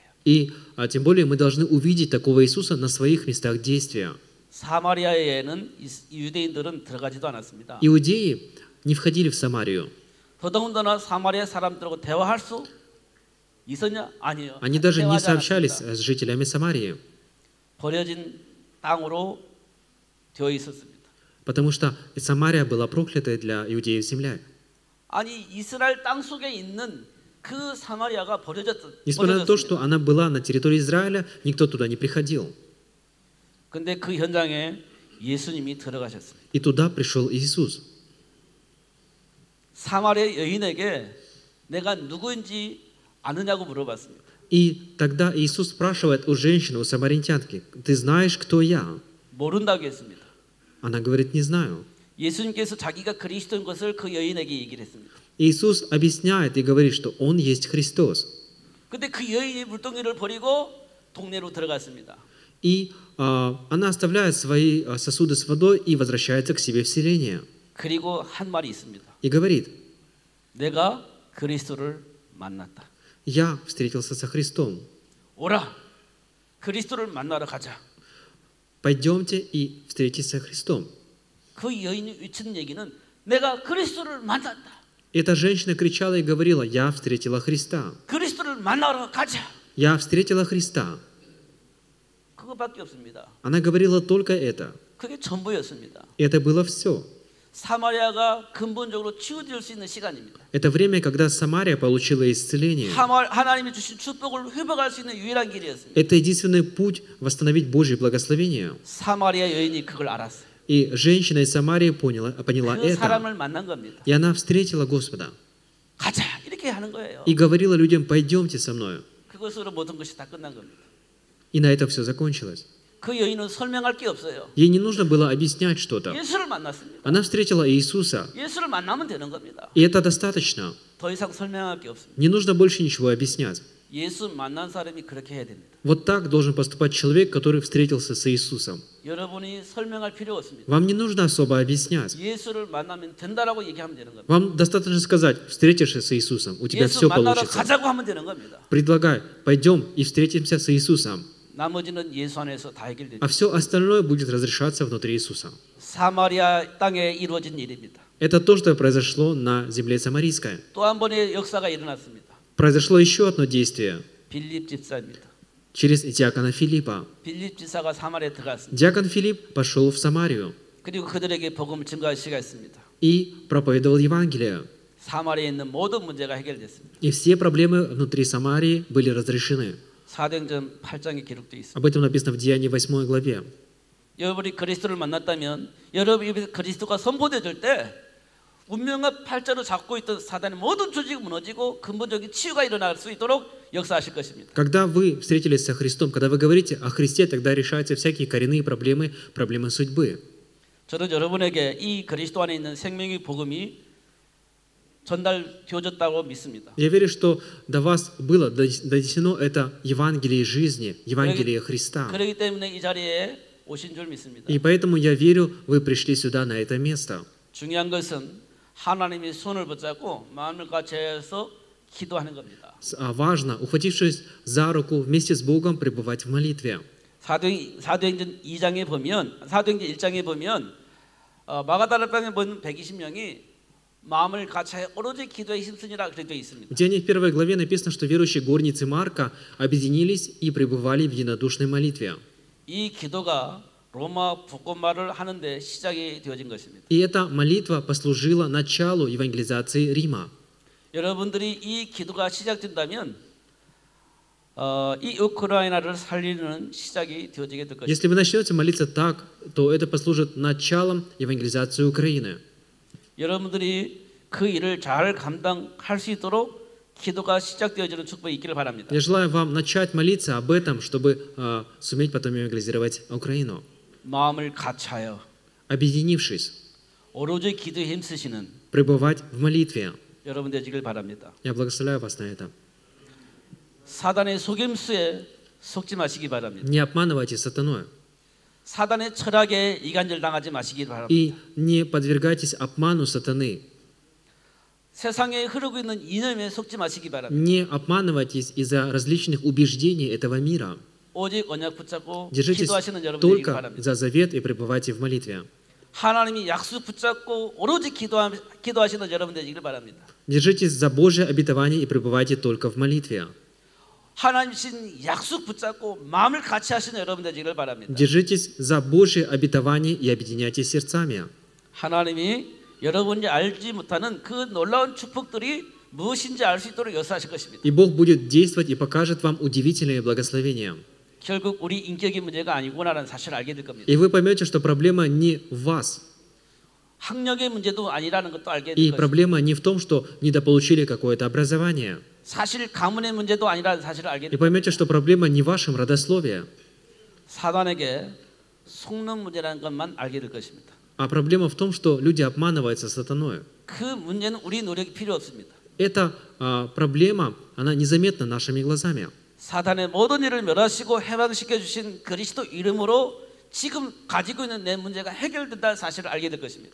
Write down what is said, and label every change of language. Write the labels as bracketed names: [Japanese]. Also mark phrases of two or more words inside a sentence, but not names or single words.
[Russian] И тем более мы должны увидеть такого Иисуса на своих местах действия. [Korean] 사마리아에는 유대인들은 들어가지도 않았습니다. [Russian] Иудеи не входили в Самарию. [Korean] 더더군다나 사마리아 사람들하고 대화할 수 있었냐? 아니요. [Russian] Они даже не [Korean] 대화하지 [Russian] сообщались [Korean] 않았습니다. [Russian] с жителями Самарии, [Korean] 버려진 땅으로 되어 있었습니다. [Russian] потому что Самария была проклятая для иудеев земля. [Korean] 아니 이스라엘 땅 속에 있는 그 사마리아가 [Russian] Несмотря на то, что [Korean] 버려졌습니다. [Russian] она была на территории Израиля, никто туда не приходил. [Korean] 근데 그 현장에 예수님이 들어가셨습니다. [Russian] И туда пришел Иисус. [Korean] 사마리아 여인에게 내가 누구인지 아느냐고 물어봤습니다. [Russian] И тогда Иисус спрашивает у женщины, у самаритянки, «Ты знаешь, кто я?» [Korean] 모른다고 했습니다. [Russian] Она говорит, «Не знаю». [Korean] 예수님께서 자기가 그리스도인 것을 그 여인에게 얘기를 했습니다. [Russian] Иисус объясняет и говорит, что Он есть Христос. [Korean] 근데 그 여인이 물동이를 버리고 동네로 들어갔습니다. [Russian] И она оставляет свои сосуды с водой и возвращается к себе в селение. [Korean] 그리고 한 말이 있습니다. [Russian] И говорит, [Korean] 내가 그리스도를 만났다. [Russian] «Я встретился со Христом. [Korean] 오라, 그리스도를 만나러 가자. [Russian] Пойдемте и встретитесь со Христом». [Korean] 그 여인이 외치는 얘기는 내가 그리스도를 만났다. [Russian] Эта женщина кричала и говорила, «Я встретила Христа. [Korean] 그리스도를 만나러 가자. [Russian] Я встретила Христа». [Korean] 그거밖에 없습니다. [Russian] Она говорила только это. [Korean] 그게 전부였습니다. [Russian] И это было все. [Korean] 사마리아가 근본적으로 치유될 수 있는 시간입니다. [Russian] Это время, когда Самария получила исцеление. [Korean] 하나님이 주신 축복을 회복할 수 있는 유일한 길이었습니다. [Russian] Это единственный путь восстановить Божье благословение. [Korean] 사마리아 여인이 그걸 알았어요. [Russian] И женщина из Самарии поняла [Korean] 그 [Russian] это. [Korean] 사람을 만난 겁니다. [Russian] И она встретила Господа. [Korean] 가자 이렇게 하는 거예요. [Russian] И говорила людям, «Пойдемте со мною». [Korean] 그것으로 모든 것이 다 끝난 겁니다. [Russian] И на этом все закончилось. [Korean] 그 여인은 설명할 게 없어요. [Russian] Ей не нужно было объяснять что-то. [Korean] 예수를 만났습니다. [Russian] Она встретила Иисуса. [Korean] 예수를 만나면 되는 겁니다. [Russian] И это достаточно. [Korean] 더 이상 설명할 게 없습니다. [Russian] Не нужно больше ничего объяснять. [Korean] 예수 만난 사람이 그렇게 해야 됩니다. [Russian] Вот так должен поступать человек, который встретился с Иисусом. [Korean] 여러분이 설명할 필요 없습니다. [Russian] Вам не нужно особо объяснять. [Korean] 예수를 만나면 된다라고 얘기하면 되는 겁니다. [Russian] Вам достаточно сказать, встретишься с Иисусом, у тебя [Korean] 예수 [Russian] все [Korean] 만나러 [Russian] получится. [Korean] 가자고 하면 되는 겁니다. [Russian] Предлагай, пойдем и встретимся с Иисусом. [Korean] 나머지는 예수 안에서 다 해결되죠. [Russian] А все остальное будет разрешаться внутри Иисуса. [Korean] 사마리아 땅에 이루어진 일입니다. [Russian] Это то, что произошло на земле Самарийской. [Korean] 또 한 번의 역사가 일어났습니다. [Russian] Произошло еще одно действие [Korean] 빌립 집사입니다. [Russian] через диакона Филиппа. [Korean] 빌립 집사가 사마리아에 들어갔습니다. [Russian] Диакон Филипп пошел в Самарию [Korean] 그리고 그들에게 복음을 증거하시겠습니다. [Russian] и проповедовал Евангелие. [Korean] 사마리아에 있는 모든 문제가 해결됐습니다. [Russian] И все проблемы внутри Самарии были разрешены. [Korean] 사도행전 8장에 기록되어 있습니다. [Russian] Об этом написано в Деянии 8 главе. [Korean] 여러분이 그리스도를 만났다면 여러분 입에서 그리스도가 선포되질 때 운명과 팔자로 잡고 있던 사단의 모든 조직이 무너지고 근본적인 치유가 일어날 수 있도록 역사하실 것입니다. [Russian] Когда вы встретились со Христом, когда вы говорите о Христе, тогда решаются всякие коренные проблемы, проблемы судьбы. [Korean] 저는 여러분에게 이 그리스도 안에 있는 생명의 복음이 전달되어졌다고 믿습니다. [Russian] Я верю, что до вас было донесено это Евангелие жизни, Евангелие Христа. [Korean] 그렇기 때문에 이 자리에 오신 줄 믿습니다. [Russian] И поэтому я верю, вы пришли сюда, на это место. [Korean] 중요한 것은 하나님이 손을 붙잡고 마음을 같이해서 기도하는 겁니다. [Russian] Важно, ухватившись за руку, вместе с Богом пребывать в молитве. [Korean] 사도행전 2장에 보면 사도행전 1장에 보면 마가다라 땅에 본 120명이 마음을 같이해 오로지 기도에 힘쓰니라 그렇게 되어 있습니다. [Russian] В Деяниях 1 главе написано, что верующие горницы Марка объединились и пребывали в единодушной молитве. [Korean] 이 기도가 로마 복음화를 하는데 시작이 되어진 것입니다. [Russian] И эта молитва послужила началу евангелизации Рима. [Korean] 여러분들이 이 기도가 시작된다면 이 우크라이나를 살리는 시작이 되어지게 될 것입니다. [Russian] Если вы начнете молиться так, то это послужит началом евангелизации Украины. [Korean] 여러분들이 그 일을 잘 감당할 수 있도록 기도가 시작되어지는 축복이 있기를 바랍니다. [Russian] Я желаю вам начать молиться об этом, чтобы суметь потом евангелизировать Украину. [Korean] 마음을 같이하여 [Russian] Объединившись, [Korean] 오로지 기도에 힘쓰시는 [Russian] пребывать в молитве. [Korean] 여러분 되시길 바랍니다. [Russian] Я благословляю вас на это. [Korean] 사단의 속임수에 속지 마시기 바랍니다. [Russian] Не обманывайте сатаной. [Korean] 사단의 철학에 이간질 당하지 마시기 바랍니다. [Russian] И не подвергайтесь обману сатаны. [Korean] 세상에 흐르고 있는 이념에 속지 마시기 바랍니다. [Russian] Не обманывайтесь из-за различных убеждений этого мира. [Korean] 오직 언약 붙잡고 [Russian] Держитесь [Korean] 기도하시는 여러분 되시기 [Russian] только [Korean] 바랍니다. [Russian] за завет и пребывайте в молитве. [Korean] 하나님이 약속 붙잡고 오로지 기도하시는 여러분 되시길 바랍니다. [Russian] Держитесь за Божье обетование и пребывайте только в молитве. [Korean] 하나님 신 약속 붙잡고 마음을 같이 하시는 여러분 되시길 바랍니다. [Russian] Держитесь за Божье обетование и объединяйтесь сердцами. [Korean] 하나님이 여러분이 알지 못하는 그 놀라운 축복들이 무엇인지 알 수 있도록 역사하실 것입니다. [Russian] И Бог будет действовать и покажет вам удивительные благословения. [Korean] 결국 우리 인격의 문제가 아니구나라는 사실을 알게 될 겁니다. [Russian] И вы поймете, что проблема не в вас. [Korean] 학력의 문제도 아니라는 것도 알게 될 [Russian] И [Korean] 것입니다. [Russian] проблема не в том, что недополучили какое-то образование. [Korean] 사실 가문의 문제도 아니라는 사실을 알게 [Russian] И [Korean] 될 겁니다. [Russian] поймете, что проблема не в вашем родословии, [Korean] 사단에게 속는 문제라는 것만 알게 될 것입니다. [Russian] а проблема в том, что люди обманываются сатаной. [Korean] 그 문제는 우리 노력이 필요 없습니다. [Russian] Эта проблема, она незаметна нашими глазами. [Korean] 사단의 모든 일을 멸하시고 해방시켜 주신 그리스도 이름으로 지금 가지고 있는 내 문제가 해결된다는 사실을 알게 될 것입니다.